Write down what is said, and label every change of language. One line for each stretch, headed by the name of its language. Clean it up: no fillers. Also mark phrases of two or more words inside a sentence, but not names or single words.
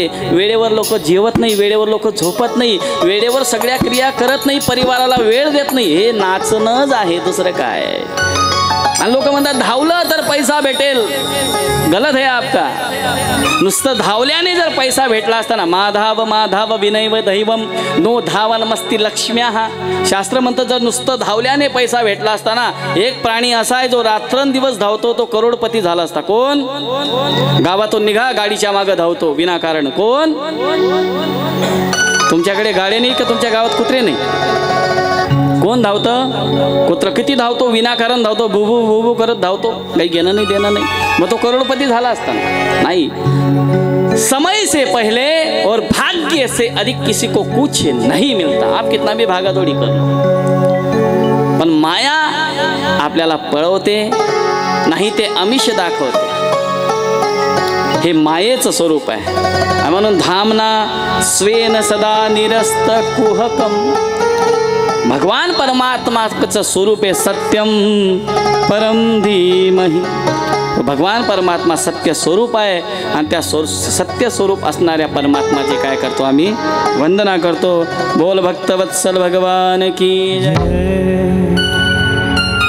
Marathi: वेळेवर लोक जेवत नाही, वेळेवर लोक झोपत नाही, वेळेवर सगळ्या क्रिया करत नाही, परिवाराला वेळ देत नाही. हे नाचणंच आहे, दुसरं काय. आणि लोक म्हणतात धावलं तर पैसा भेटेल. गलत आहे आपका. नुसतं धावल्याने जर पैसा भेटला असताना,
Sanskrit: माधाव माधाव विनैव दैवम नो धावन मस्ती लक्ष्म्या.
Marathi: हा शास्त्र म्हणतं जर नुसतं धावल्याने पैसा भेटला असताना, एक प्राणी असा आहे जो रात्रंदिवस धावतो तो करोडपती झाला असता. कोण? गावातून निघा गाडीच्या मागं धावतो विनाकारण. कोण? तुमच्याकडे गाड्या नाही का तुमच्या गावात कुत्रे नाही? कोण धावतं? कुत्र. किती धावतो? विनाकारण धावतो, बुबू बुबू करत धावतो, काही घेणं नाही देणं नाही. मग तो करोडपती झाला असता नाही.
Hindi: समय से पहले और भाग्य से अधिक किसी को कुछ नहीं मिलता. आप कितना भी भागादौड़ी कर,
Marathi: पण माया आपल्याला पळवते, नाही ते आमिष दाखवते. हे मायेचं स्वरूप आहे. म्हणून
Sanskrit: धामना स्वेन सदा निरस्त कुहकम.
Marathi: भगवान परमात्माचं स्वरूप आहे
Sanskrit: सत्यम परम धीमहि.
Marathi: भगवान परमात्मा सत्य स्वरूप आहे. आणि त्या सत्य स्वरूप असणाऱ्या परमात्माचे काय करतो आम्ही? वंदना करतो.
Hindi: बोल भक्तवत्सल भगवान की जय.